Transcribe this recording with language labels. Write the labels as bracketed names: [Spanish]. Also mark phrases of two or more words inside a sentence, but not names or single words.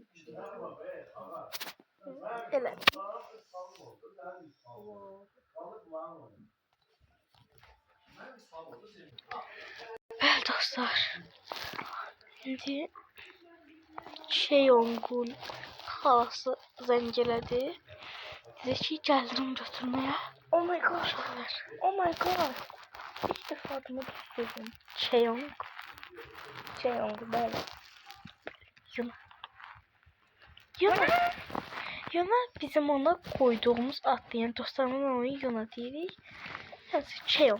[Azerbaijani] Elə. Bəli dostlar. İndi Cheongun xalası zəng elədi. Dedi ki, gəldim götürməyə. [English] Oh my god. Oh my god. [Azerbaijani] İlk dəfə adımı düzdürdüm. Cheong. Cheong, bəli. Yuna. Yuna bizim ona koyduğumuz adlı. Yəni dostlarımın onu Yuna deyirik. Yəni Cheong.